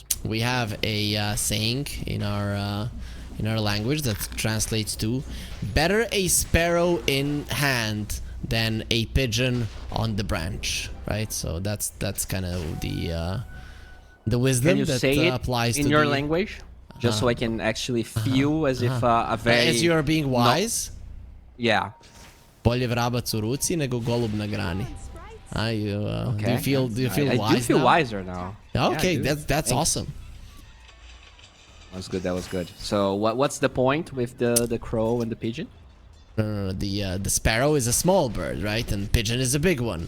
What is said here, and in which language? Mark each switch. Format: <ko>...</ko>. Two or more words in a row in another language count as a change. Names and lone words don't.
<en>We have a saying in our language that translates to "Better a sparrow in hand than a pigeon on the branch." Right? So that's kind of the wisdom Can you that say it applies in to your the language? Just so I can actually feel as if a very... As you are being wise? Yeah.</en> <sr>Bolje vrabac u ruci nego golub na grani.</sr> <en>Okay. Do you feel wise I do feel now? wiser now. Okay, yeah, that's awesome. That was good. That was good. So what's the point with the crow and the pigeon? No, the sparrow is a small bird, right? And pigeon is a big one.</en>